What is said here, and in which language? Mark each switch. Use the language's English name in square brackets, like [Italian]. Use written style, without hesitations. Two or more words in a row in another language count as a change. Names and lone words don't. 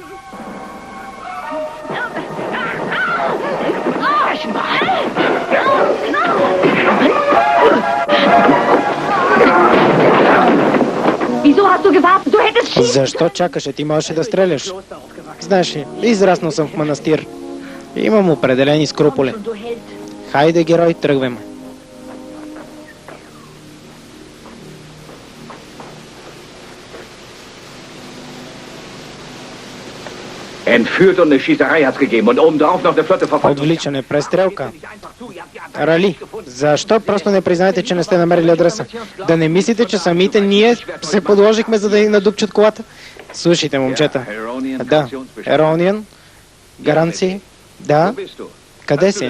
[Bulgarian] Защо чакаше? Ти можеше да стреляш. Знаеш ли, израснал съм в манастир. Имам определени скруполи. Хайде, герой, тръгваме. [German] Entführt und eine Schießerei hat's gegeben und obendrauf noch eine flotte Verfolgung. [Bulgarian] Отвличане, престрелка. Рали, защо просто не признаете, че не сте намерили адреса? Да не мислите, че самите ние се подложихме, за да ни надупчат колата? Слушайте, момчета. Да, Ерониан. Гаранции. Да. Къде си?